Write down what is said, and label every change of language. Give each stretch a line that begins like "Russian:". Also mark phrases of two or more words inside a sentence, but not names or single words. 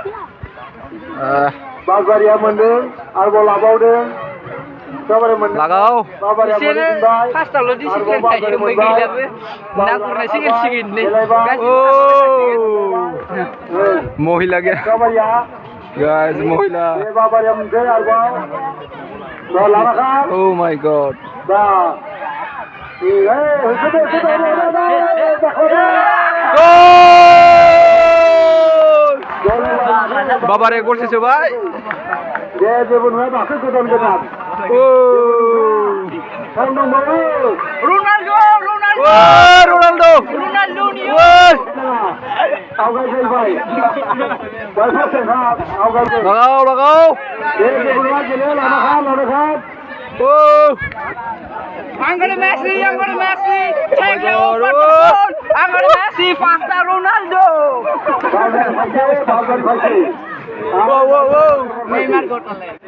Bodo: बाजारिया मोनदों आरोबाव लाबावदों लागाव बिसोरो फार्स्टआवल' डिसिप्लिन थायो ओमफ्राय गैलाबो ना गुरनायसिगोन महिला गैया गाइस महिला बाबारिया मोनदों आरोबाव
English: Oh my god
Bodo: बाबारे गलसे सोबाय दे जेबो नङा दासो गोदान रनाल्डो लगाव
English: I'm gonna Messi, take the over I'm gonna Messi, faster Ronaldo. Wow. Neymar got on